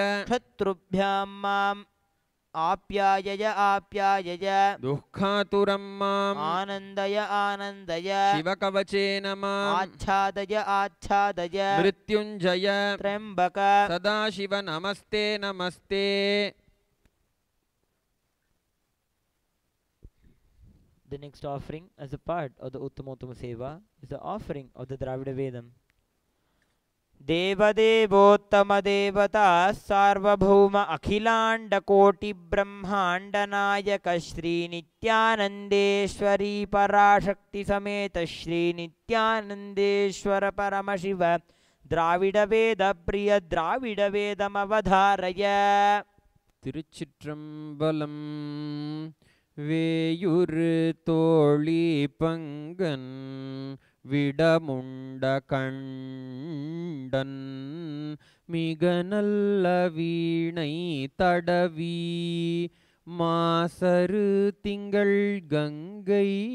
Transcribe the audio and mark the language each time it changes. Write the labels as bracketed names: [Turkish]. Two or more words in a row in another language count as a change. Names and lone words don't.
[Sanskrit] शत्रुभ्यां माम् आप्यायय आप्यायय दुःखातुरं माम् आनन्दय आनन्दय शिवकवचेन माम् आच्छादय आच्छादय मृत्युञ्जय त्र्यम्बक सदाशिव नमस्ते नमस्ते. [English] The next offering as a part of the Uttamottama Seva is the offering of the Dravida Vedam. [Sanskrit] देवदेवोत्तमदेवता सार्वभौम अखिलाण्डकोटिब्रह्माण्डनायक श्रीनित्यानन्देश्वरी पराशक्तिसमेत श्रीनित्यानन्देश्वर परमशिव द्राविडवेदप्रिय द्राविडवेदमवधारय. [Tamil] திருச்சிற்றம்பலம். வேயுரு தோழி பங்கன் விடமுண்ட கண்டன் மிக நல்ல வீணை தடவி மாசரு திங்கள் கங்கை